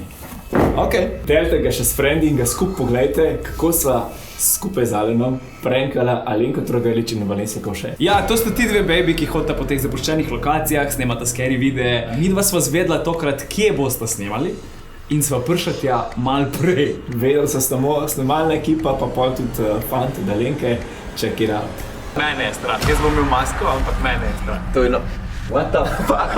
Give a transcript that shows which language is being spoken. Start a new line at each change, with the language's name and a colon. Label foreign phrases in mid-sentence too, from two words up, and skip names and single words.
Slovenian: Ok, delite ga še s frendi in ga skupaj pogledajte, kako sva skupaj z Alenom prankala Alenko Trogalič in Vanessa Kovše. Ja, to sta ti dve baby, ki hodita po teh zapuščenih lokacijah, snemata scary videe. Midva sva zvedla tokrat, kje bosta snemali in sva prišla tja mal prej. Vedela sta samo snemalna ekipa, pa pol tudi fant od Alenke,
English: check it out.
Slovenian: Mene je strah, jaz bom imel masko, ampak mene je strah. To je no...
English: What the fuck?